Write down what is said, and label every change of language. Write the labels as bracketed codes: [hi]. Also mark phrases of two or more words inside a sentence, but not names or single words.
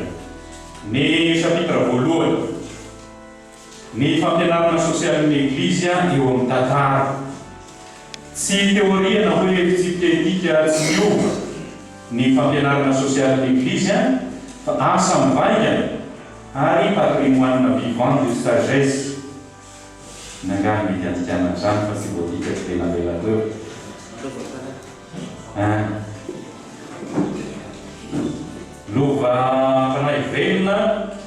[mg] Ny chapitre voalohany, ny fampianarana sosialy ny Eglizy eo amin'ny tantara. Tsy teoria na hoe fitsipiketika tsy miova ny fampianarana sosialy ny Eglizy fa asa mivaika ary [fr] patrimoine vivant de sagesse. [mg] Nangany mety antikana zany fa tsy voadika tsy tena lela teo. Lova fanahy velona